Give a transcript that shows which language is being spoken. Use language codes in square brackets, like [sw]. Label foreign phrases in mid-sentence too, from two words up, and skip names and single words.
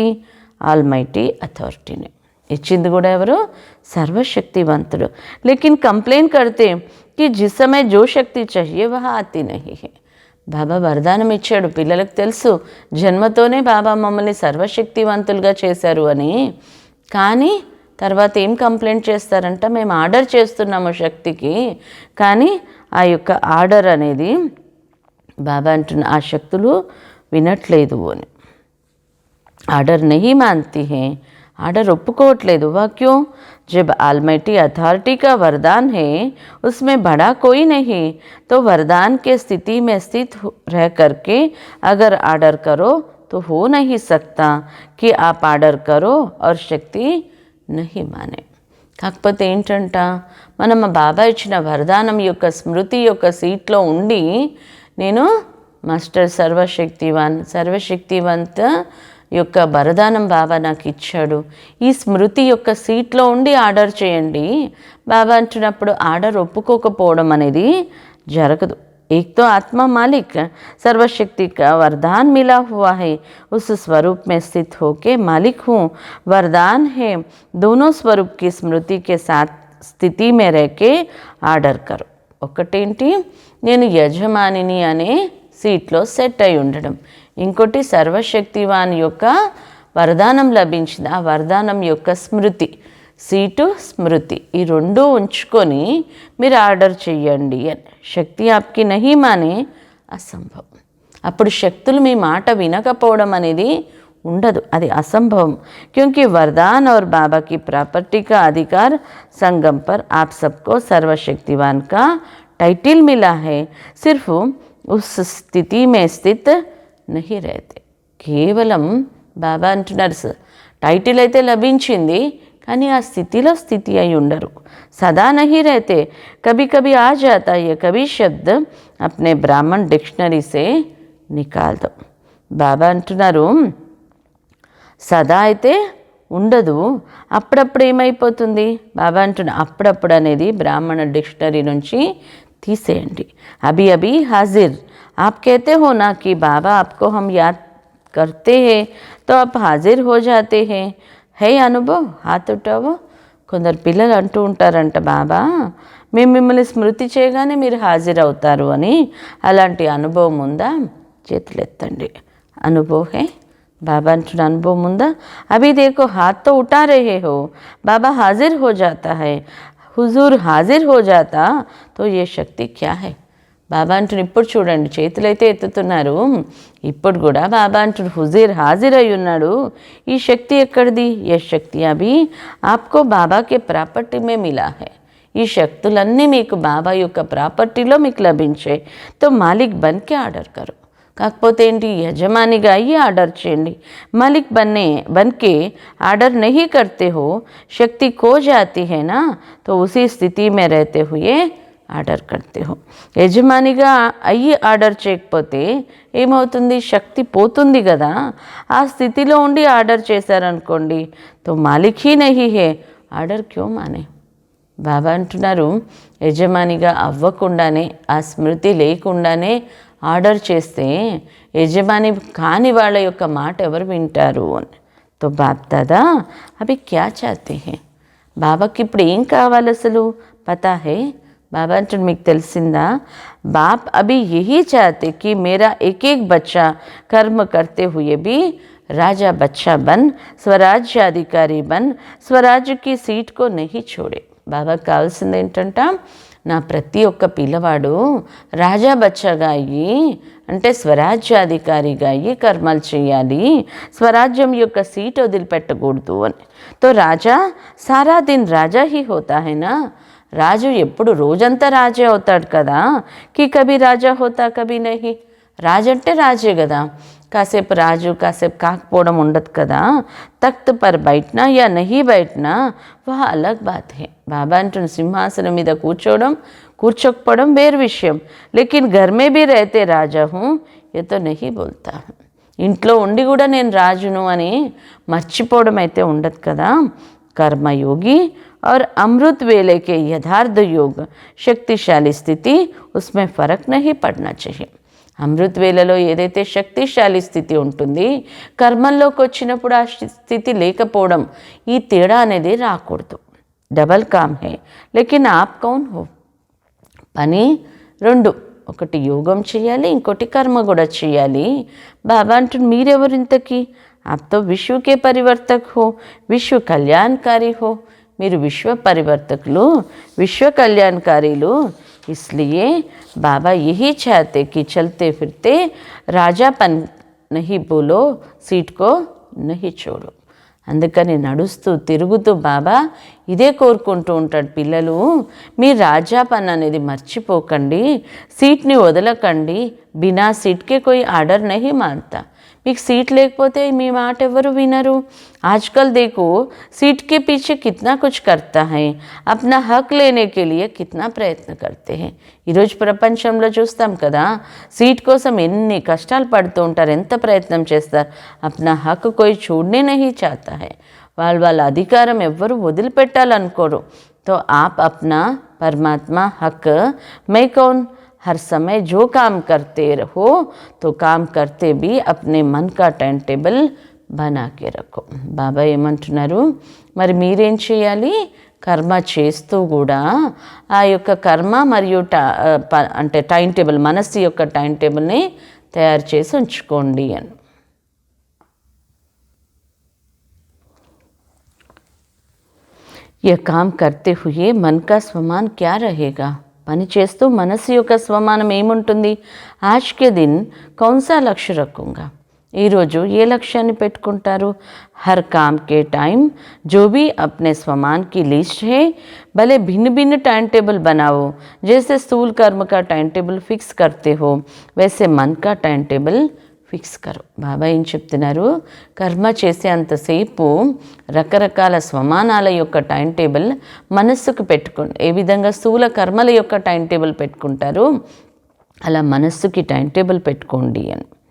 [en] almighty authority [te] ఇచ్చింది కూడా ఎవరు? [hi] సర్వశక్తివంతుడు. लेकिन कंप्लेंट करते कि जिस समय जो शक्ति चाहिए वह आती नहीं है. [te] బాబా వరదానం ఇచ్చాడు, పిల్లలకు తెలుసు జన్మతోనే బాబా మమ్మల్ని సర్వశక్తివంతులుగా చేశారు అని. కానీ తర్వాత ఏం కంప్లైంట్ చేస్తారంట, మేము ఆర్డర్ చేస్తున్నాము శక్తికి, కానీ ఆ యొక్క ఆర్డర్ అనేది బాబా అంటున్న ఆ శక్తులు వినట్లేదు అని. [hi] ఆర్డర్ नहीं मानती हैं, [te] ఆర్డర్ ఒప్పుకోవట్లేదు. [hi] वाह क्यों? जब [en] almighty authority [hi] का वरदान है उसमें बड़ा कोई नहीं, तो वरदान के स्थिति में स्थित रह करके अगर आर्डर करो तो हो नहीं सकता कि आप आर्डर करो और शक्ति नहीं माने. [te] కాకపోతే ఏంటంట, మనం మా బాబా ఇచ్చిన వరదానం యొక్క స్మృతి యొక్క సీట్లో ఉండి నేను మాస్టర్ సర్వశక్తివంత యొక్క వరదానం బాబా నాకు ఇచ్చాడు, ఈ స్మృతి యొక్క సీట్లో ఉండి ఆర్డర్ చేయండి బాబా అంటున్నప్పుడు ఆర్డర్ ఒప్పుకోకపోవడం అనేది జరగదు. [hi] एक तो आत्मा मालिक सर्वशक्ति का वरदान मिला हुआ है, उस स्वरूप में स्थित होके मालिक हूँ, वरदान है, दोनों स्वरूप की स्मृति के साथ స్థితి में रह के ऑर्डर करो. [te] ఒకటేంటి, నేను యజమానిని అనే సీట్లో సెట్ అయి ఉండడం. ఇంకోటి సర్వశక్తివాన్ యొక్క వరదానం లభించింది, ఆ వరదానం యొక్క స్మృతి, సీటు స్మృతి, ఈ రెండు ఉంచుకొని మీరు ఆర్డర్ చెయ్యండి అని. [hi] शक्ति आपकी नहीं माने असंभव. [te] అప్పుడు శక్తులు మీ మాట వినకపోవడం అనేది ఉండదు, అది అసంభవం. [hi] क्योंकि वरदान और बाबा की प्रॉपर्टी का अधिकार संगम पर आप सबको सर्वशक्तिवान का टाइटल मिला है, सिर्फ उस स्थिति में स्थित नहीं रहते. [te] కేవలం బాబా అంటున్నారు టైటిల్ అయితే లభించింది కానీ ఆ స్థితిలో స్థితి అయి ఉండరు. [hi] सदा नहीं रहते, कभी कभी आ जाता है कभी शब्द अपने ब्राह्मण डिक्शनरी से निकाल दो. [te] బాబా అంటున్నారు సదా అయితే ఉండదు, అప్పుడప్పుడు ఏమైపోతుంది. బాబా అంటున్న అప్పుడప్పుడు అనేది బ్రాహ్మణ డిక్షనరీ నుంచి తీసేయండి. [hi] अभी अभी हाज़िर आप कहते हो ना कि बाबा आपको हम याद करते हैं तो आप हाजिर हो जाते हैं, है अनुभव हाथ उठाओ. [te] కొందరు పిల్లలు అంటూ ఉంటారంట, బాబా మేము మిమ్మల్ని స్మృతి చేయగానే మీరు హాజరు అవుతారు అని. అలాంటి అనుభవం ఉందా? చేతులెత్తండి. [hi] अनुभव है? [te] బాబా అంటున్న అనుభవముందా. [hi] अभी देखो हाथ तो उठा रहे हो, बाबा हाजिर हो जाता है, हुजूर हाजिर हो जाता तो ये शक्ति क्या है. [te] బాబా అంటున్న ఇప్పుడు చూడండి చేతులైతే ఎత్తుతున్నారు, ఇప్పుడు కూడా బాబా అంటున్న [hi] हुज़ूर हाज़िर [te] అయి ఉన్నాడు, ఈ శక్తి ఎక్కడిది. [hi] ये शक्ति अभी आपको बाबा के प्रॉपर्टी में मिला है, [te] ఈ శక్తులన్నీ మీకు బాబా యొక్క ప్రాపర్టీలో మీకు లభించాయి. [hi] तो मालिक बनके ऑर्डर करो. [te] కాకపోతే ఏంటి, యజమానిగా అయ్యి ఆర్డర్ చేయండి. [hi] మాలిక్ बनके आर्डर नहीं करते हो, शक्ति खो जाती है ना, तो उसी स्थिति में रहते हुए ఆర్డర్ करते हो. [te] యజమానిగా అయ్యి ఆర్డర్ చేయకపోతే ఏమవుతుంది, శక్తి పోతుంది కదా. ఆ స్థితిలో ఉండి ఆర్డర్ చేశారనుకోండి [hi] तो मालिक ही नहीं है, ऑर्डर क्यों माने. [te] బాబా అంటున్నారు యజమానిగా అవ్వకుండానే, ఆ స్మృతి లేకుండానే ఆర్డర్ చేస్తే యజమాని కాని వాళ్ళ యొక్క మాట ఎవరు వింటారు అని. [hi] तो बाप दादा अभी क्या चाहते है, [te] బాబాకి ఇప్పుడు ఏం కావాలి అసలు [hi] पता है. [te] బాబా అంటే మీకు తెలిసిందా, [hi] बाप अभी यही चाहते कि मेरा एक एक बच्चा कर्म करते हुए भी राजा बच्चा बन, स्वराज्य अधिकारी बन, स्वराज्य की सीट को नहीं छोड़े. [te] బాబాకి కావాల్సింది ఏంటంట, నా ప్రతి ఒక్క పిల్లవాడు [hi] राजा बच्चा [te] అయ్యి, అంటే స్వరాజ్యాధికారిగా అయ్యి కర్మలు చేయాలి, స్వరాజ్యం యొక్క సీట్ వదిలిపెట్టకూడదు అని. [hi] तो राजा सारा दिन राजा ही होता है ना, [te] రాజు ఎప్పుడు రోజంతా రాజే అవుతాడు కదా. [hi] कि कभी राजा होता कभी नहीं, [te] రాజు అంటే రాజే కదా, కాసేపు రాజు కాసేపు కాకపోవడం ఉండదు కదా. [hi] तख़्त पर बैठना या नहीं बैठना वह अलग बात है. [te] బాబా అంటున్న సింహాసనం మీద కూర్చోకపోవడం వేరు విషయం, [hi] लेकिन घर में भी रहते राजा हूँ ये तो नहीं बोलता हूँ, [te] ఇంట్లో ఉండి కూడా నేను రాజును అని మర్చిపోవడం అయితే ఉండదు కదా. [hi] कर्मयोगी और अमृत वेले के यथार्थ योग शक्तिशाली स्थिति, उसमें फ़र्क नहीं पड़ना चाहिए. [te] అమృత్ వేళలో ఏదైతే శక్తిశాలి స్థితి ఉంటుంది, కర్మల్లోకి వచ్చినప్పుడు ఆ స్థితి లేకపోవడం, ఈ తేడా అనేది రాకూడదు. [hi] डबल काम है लेकिन आप कौन हो, [te] పని రెండు, ఒకటి యోగం చేయాలి, ఇంకోటి కర్మ కూడా చేయాలి. బాబా అంటుంది మీరెవరు ఇంతకీ, [hi] आप तो विश्व के परिवर्तक हो, विश्व कल्याणकारी हो. [te] మీరు విశ్వ పరివర్తకులు, విశ్వ కళ్యాణకారీలు. [hi] इसलिए बाबा यही चाहते कि चलते फिरते राजापन नहीं बोलो, सीट को नहीं छोड़ो. [te] అందుకని నడుస్తూ తిరుగుతూ బాబా ఇదే కోరుకుంటూ ఉంటాడు, పిల్లలు మీ రాజాపన్ అనేది మర్చిపోకండి, సీట్ని వదలకండి, [hi] बिना सीट के कोई ऑर्डर नहीं मानता, [te] మీకు సీట్ లేకపోతే మీ మాట ఎవరు వినరు. [hi] आजकल देखो सीट के पीछे कितना कुछ करता है, अपना हक लेने के लिए कितना ప్రయత్న करते हैं. [te] ఈరోజు ప్రపంచంలో చూస్తాం కదా, సీట్ కోసం ఎన్ని కష్టాలు పడుతూ ఉంటారు, ఎంత ప్రయత్నం చేస్తారు. [hi] अपना हक़ कोई छोड़ना नहीं चाहता है, [te] వాళ్ళ అధికారం ఎవ్వరు వదిలిపెట్టాలనుకోరు. [hi] तो आप अपना परमात्मा हक़ मैं कौन, हर समय जो काम करते रहो तो काम करते भी अपने मन का [en] time table [hi] बना के रखो. [te] బాబా ఏమంటున్నారు, మరి మీరేం చేయాలి, కర్మ చేస్తూ కూడా ఆ యొక్క కర్మ మరియు అంటే [en] time table, [te] మనస్సు యొక్క [en] time table [te] తయారు చేసి ఉంచుకోండి అని. [hi] यह काम करते हुए मन का स्वमान क्या रहेगा, [te] పని చేస్తూ మనసు యొక్క స్వమానం ఏముంటుంది. [hi] आज के दिन कौनसा लक्ष्य रखूँगा, [te] ఈరోజు ఏ లక్ష్యాన్ని పెట్టుకుంటారు. [hi] हर काम के टाइम जो भी अपने स्वमान की लिस्ट है, भले भिन्न भिन्न [en] time table [hi] बनाओ, जैसे स्थूल कर्म का [en] time table [hi] फिक्स करते हो वैसे मन का [en] time table [hi] फ़िक्स करो. [te] బాబా ఏం చెప్తున్నారు, కర్మ చేసే అంతసేపు రకరకాల స్వమానాల యొక్క [en] time table [te] మనస్సుకు పెట్టుకోండి. ఏ విధంగా స్థూల కర్మల యొక్క [en] time table [te] పెట్టుకుంటారు, అలా మనస్సుకి [en] time table [te] పెట్టుకోండి అని.